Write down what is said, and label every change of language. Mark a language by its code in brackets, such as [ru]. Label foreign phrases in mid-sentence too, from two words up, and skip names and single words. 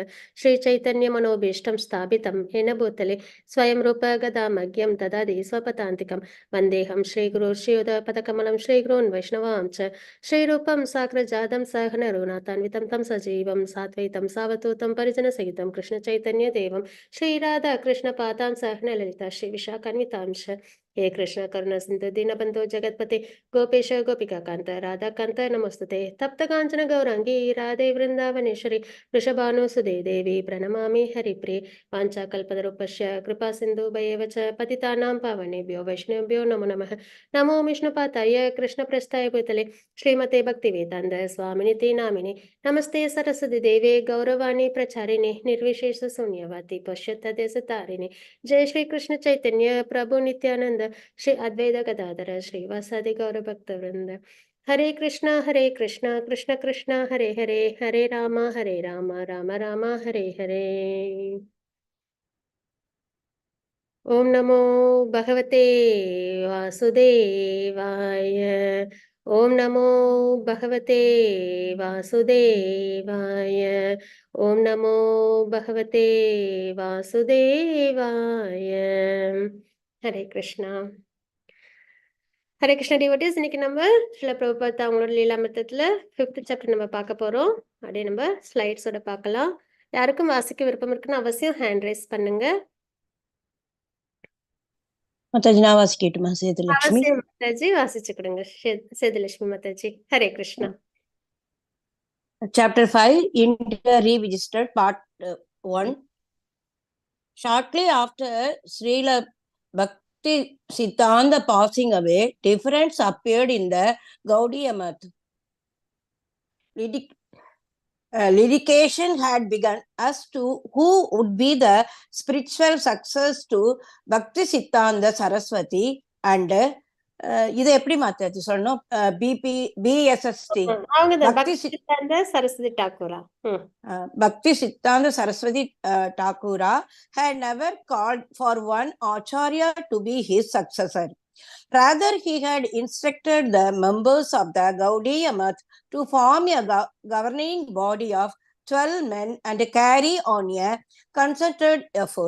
[sa] श्री चैतन्य मनोऽभीष्टं स्थापितं येन भूतले स्वयं रूप कदा मह्यं ददाति स्वपदान्तिकम् वन्देऽहं श्रीगुरोः श्रीयुतपदकमलं श्रीगुरून् वैष्णवांश्च श्रीरूपं साग्रजातं सहगण रघुनाथान्वितं तं सजीवं साद्वैतं सावधूतं परिजनसहितं कृष्ण चैतन्य देवं श्रीराधा कृष्ण पादान् सहगण ललिता श्री विशाखान्वितांश्च. हे कृष्ण करुणा सिंधु दीनबंधु जगतपते गोपेश गोपिका कांत राधा कांत नमस्तुते तप्त कांचन गौरांगी राधे वृंदावनेश्वरी वृषभानुसुदे देवी प्रणमामि हरिप्रिये वाञ्छाकल्पतरुभ्यश्च कृपा सिन्धुभ्येव च पतितानां पावनेभ्यो वैष्णवेभ्यो नमो नमः. नमो विष्णुपादाय कृष्णप्रस्थाय भूतले श्रीमते भक्तिवेदान्त स्वामिनिति नामिने नमस्ते सरस्वती देवे गौरवाणी प्रचारिणे निर्विशेष शून्यवादी पश्यतदेशतारिणे. जय श्री कृष्ण चैतन्य प्रभु नित्यानंद श्री अद्वैत गदाधर श्रीवासादि गौर भक्त वृंद. हरे कृष्णा कृष्ण कृष्ण हरे हरे हरे राम राम राम हरे हरे. ओम नमो भगवते वासुदेवाय. ओम नमो भगवते वासुदेवाय. ओम नमो भगवते वासुदेवाय. हरे कृष्णा. [ta] ஹரே கிருஷ்ண டிவோட்டீஸ், இன்னைக்கு நம்ம ஸ்ரீல பிரபுபாத் அவங்களோட லீலாமிர்தத்துல [en] 5th chapter [ta] நம்ம பார்க்க போறோம். அப்படியே நம்ம ஸ்லைட்ஸோட பார்க்கலாம். யாருக்கும் வாசிக்க விருப்பம் இருக்குன்னு அவசியம் [en] hand raise [ta] பண்ணுங்க. மாதாஜி நான் வாசிக்கட்டுமா? சேதுலட்சுமி அவசியம் மாதாஜி வாசிச்சு கொடுங்க. சேதுலட்சுமி மாதாஜி. ஹரே கிருஷ்ணா. [en] Chapter 5, India Revisited, Part 1. Shortly after Srila Bhakti Siddhanta passing away, difference appeared in the Gaudiya Math. Litigation had begun as to who would be the spiritual successor to Bhakti Siddhanta Saraswati and [ta] இது எப்படி மாத்தாச்சு சொல்லணும்? [en] BSST [ta] பக்தி சித்தாந்த சரஸ்வதி டாக்கூரா. [en] Bhakti Siddhanta Saraswati Thakura had never called for one acharya to be his successor. Rather, he had instructed the members of the Gaudiya Math to form a governing body of 12 men and carry on a concerted effort.